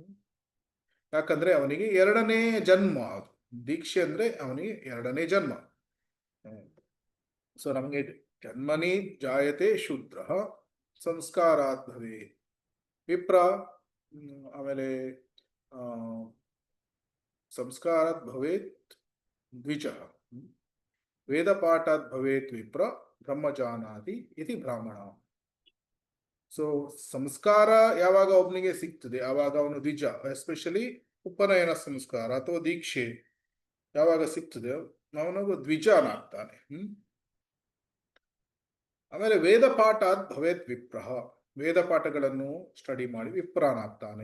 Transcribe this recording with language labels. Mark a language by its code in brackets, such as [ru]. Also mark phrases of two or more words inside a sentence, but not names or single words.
[kn] ಯಾಕಂದ್ರೆ ಅವನಿಗೆ ಎರಡನೇ ಜನ್ಮ. ಅದು ದೀಕ್ಷೆ ಅಂದ್ರೆ ಅವನಿಗೆ ಎರಡನೇ ಜನ್ಮ. ಸೊ ನಮಗೆ [sa] ಜನ್ಮನಿ ಜಾಯತೆ ಶೂದ್ರ ಸಂಸ್ಕಾರಾತ್ ಭವೇತ್ ವಿಪ್ರ, ಆಮೇಲೆ ಸಂಸ್ಕಾರಾತ್ ಭವೇತ್ ದ್ವಿಜ, ವೇದ ಪಾಠಾತ್ ಭವೇತ್ ವಿಪ್ರ, ಬ್ರಹ್ಮಜಾನಾತಿ ಇತಿ ಬ್ರಾಹ್ಮಣ. [kn] ಸೊ ಸಂಸ್ಕಾರ ಯಾವಾಗ ಒಬ್ಬನಿಗೆ ಸಿಗ್ತದೆ ಆವಾಗ ಅವನು ದ್ವಿಜ. ಎಸ್ಪೆಷಲಿ ಉಪನಯನ ಸಂಸ್ಕಾರ ಅಥವಾ ದೀಕ್ಷೆ ಯಾವಾಗ ಸಿಗ್ತದೆ ಅವನಿಗೆ ದ್ವಿಜನಾಗ್ತಾನೆ. ಆಮೇಲೆ [sa] ವೇದ ಪಾಠಾತ್ ಭವೇತ್ ವಿಪ್ರ, [kn] ವೇದ ಪಾಠಗಳನ್ನು ಸ್ಟಡಿ ಮಾಡಿ ವಿಪ್ರನಾಗ್ತಾನೆ.